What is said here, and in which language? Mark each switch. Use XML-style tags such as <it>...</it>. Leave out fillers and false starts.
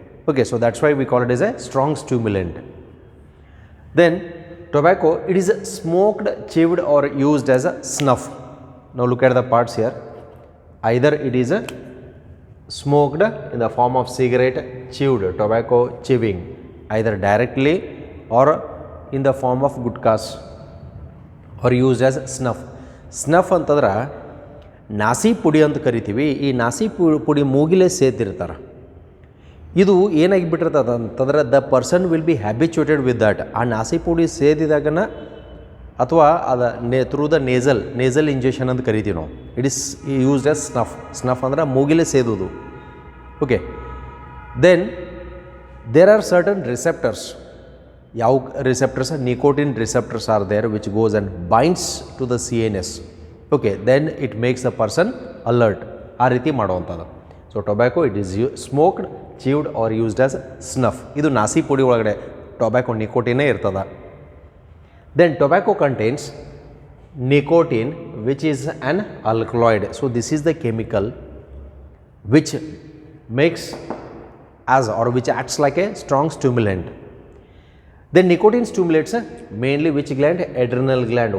<en>Okay, so that's why we call it as a strong stimulant. Then tobacco, it is smoked, chewed or used as a snuff. Now look at the parts here. Either it is smoked in the form of cigarette, chewed, tobacco chewing, either directly or in the form of gutkas, or used as snuff.</en> <kn>Snuff ಅಂತಂದ್ರೆ ನಾಸಿ ಪುಡಿ ಅಂತ ಕರಿತೀವಿ. ಈ ನಾಸಿ ಪುಡಿ ಮೂಗಿಲೆ ಸೇತಿರ್ತಾರೆ. ಇದು ಏನಾಗಿಬಿಟ್ಟಿರ್ತದೆ ಅಂತಂದ್ರೆ</kn> <en>The person will be habituated with that.</en> <kn>ಆ ನಾಸಿ ಪುಡಿ ಸೇದಿದಾಗನ ಅಥವಾ ಅದು</kn> <en>through the nasal injection</en> <kn>ಅಂತ ಕರಿತೀವಿ ನಾವು.</kn> <en>It is used as snuff.</en> <kn>Snuff ಅಂದ್ರೆ ಮೂಗಿಲೆ ಸೇದುವುದು.</kn> <en>Okay, then there are certain receptors.</en> <kn>ಯಾವ</kn> <en>Receptors? Nicotine receptors are there which goes and binds to the CNS. Okay, then it makes the person alert.</en> <kn>ಆ ರೀತಿ ಮಾಡುವಂಥದ್ದು.</kn> <en>So tobacco it is smoked, chewed or used as snuff.</en> <kn>ಇದು ನಾಸಿ ಪುಡಿ ಒಳಗಡೆ tobacco ನಿಕೋಟಿನೇ ಇರ್ತದ.</kn> <en>Then tobacco contains nicotine, which is an alkaloid. So this is the chemical which makes as or which acts like a strong stimulant. Then nicotine stimulates mainly which gland? Adrenal gland.</en>